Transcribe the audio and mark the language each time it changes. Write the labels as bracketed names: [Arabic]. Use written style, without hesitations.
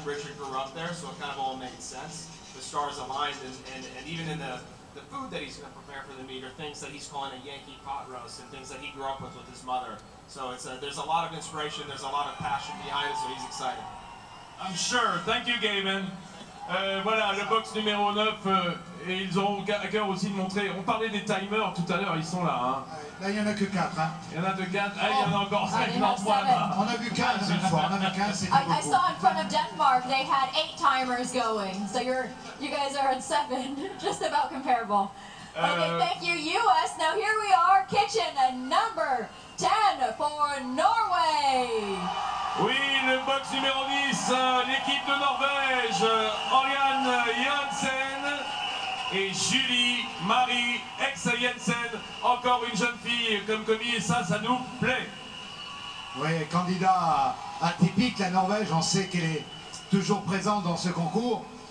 [English] Richard grew up there, so it kind of all made sense. The stars aligned, and even in the food that he's going to prepare for the meat are things that he's calling a Yankee pot roast and things that he grew up with his mother. So there's a lot of inspiration, there's a lot of passion behind it, so he's excited. I'm sure. Thank you, Gavin. [French] Voilà, le box numéro 9, et ils auront à cœur aussi de montrer, on parlait des timers tout à l'heure, ils sont là. Hein. Là, il n'y en a que 4. Hein. Il y en a que 4, il y en a encore 5 dans 3 là. On a vu 15 une fois, on a vu 15, c'était beaucoup. [English] I saw in front of Denmark, they had 8 timers going, so you guys are at 7, just about comparable. Okay, thank you, US. Now here we are, kitchen number 10 for Norway. [French] Oui, le box numéro 10, l'équipe de Norvège, Oriane Jensen et Julie Marie Exa-Jensen, encore une jeune fille comme commis, et ça nous plaît. Oui, candidat atypique, la Norvège, on sait qu'elle est toujours présente dans ce concours.